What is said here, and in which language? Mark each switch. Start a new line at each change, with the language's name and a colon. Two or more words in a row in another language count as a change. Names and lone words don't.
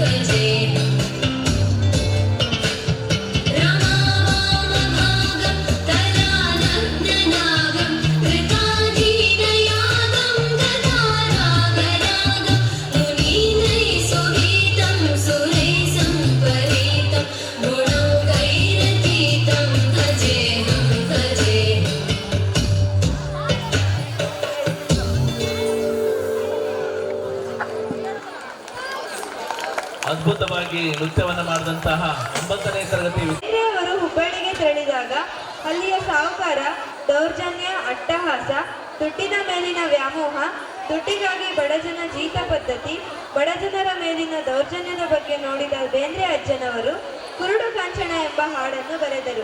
Sanskrit: रमावामभागं तरानग्ननागं कृताधीनयागं गदारागरागं मुनीन्द्रैः सुहीतं सुरैः सम्परीतं गुणौकैरतीतं भजेऽहं
Kannada: ಅದ್ಭುತವಾಗಿ ನೃತ್ಯವನ್ನು ಮಾಡಿದಂತಹ 9ನೇ ತರಗತಿ ಬೇಂದ್ರೆಯವರು ಹುಬ್ಬಳ್ಳಿಗೆ ತೆರಳಿದಾಗ ಅಲ್ಲಿಯ ಸಾಹುಕಾರ ದೌರ್ಜನ್ಯ, ಅಟ್ಟಹಾಸ, ದುಡ್ಡಿನ ಮೇಲಿನ ವ್ಯಾಮೋಹ, ದುಡ್ಡಿಗಾಗಿ ಬಡಜನ ಜೀತ ಪದ್ಧತಿ, ಬಡಜನರ ಮೇಲಿನ ದೌರ್ಜನ್ಯದ ಬಗ್ಗೆ ನೋಡಿದ ಬೇಂದ್ರೆ ಅಜ್ಜನವರು ಕುರುಡು ಕಾಂಚನ ಎಂಬ ಹಾಡನ್ನು ಬರೆದರು.